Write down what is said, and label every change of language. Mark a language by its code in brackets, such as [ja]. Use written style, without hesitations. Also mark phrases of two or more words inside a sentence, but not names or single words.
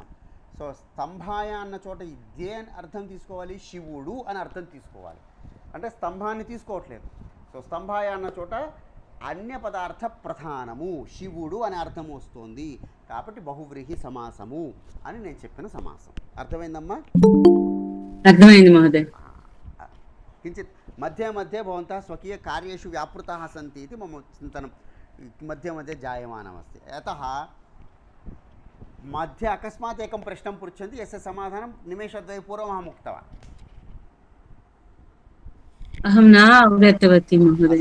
[te] సో స్తంభాయ అన్న చోట ఇదే అర్థం తీసుకోవాలి, శివుడు అని అర్థం తీసుకోవాలి. అంటే స్తంభాన్ని తీసుకోవట్లేదు. సో స్తంభాయ అన్న చోట అన్య పదార్థ ప్రధానము శివుడు అనే అర్థం వస్తుంది. కాబట్టి బహువ్రీహి సమాసము అని నేను చెప్పిన సమాసం. అర్థమైందమ్మా? అర్థమైంది మహోదయ. [sa] किञ्चित् मध्ये मध्ये भवन्तः स्वकीयकार्येषु व्यापृताः सन्ति इति मम चिन्तनं मध्ये मध्ये जायमानमस्ति. यतः मध्ये अकस्मात् एकं प्रश्नं पृच्छन्ति यस्य समाधानं निमेषद्वयपूर्वम् अहम् उक्तवान्. अहं न अवगतवती महोदय.